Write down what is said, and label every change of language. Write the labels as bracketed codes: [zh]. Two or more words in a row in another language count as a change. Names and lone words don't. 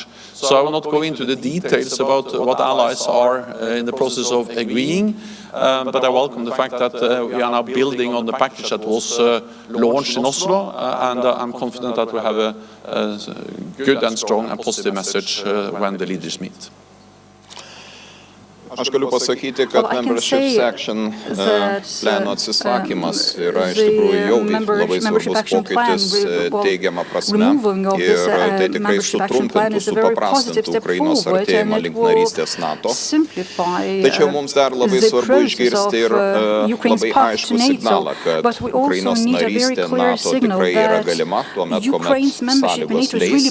[en] So I will not go into the details about what allies are in the process of agreeing, but I welcome the fact that we are now building on the package that was launched in Oslo, and I'm confident that we have a good and strong and positive message when the leaders meet. [lt] Aš galiu pasakyti, kad [en] membership section [lt] plano atsisakymas yra iš tikrųjų jau labai svarbus pokytis teigiama prasme ir tai tikrai sutrumpintų, supaprastintų Ukrainos artėjimą link narystės NATO. Tačiau mums dar labai svarbu išgirsti ir labai aiškų signalą, kad Ukrainos narystė NATO tikrai yra galima, tuomet, kuomet sąlygos leis.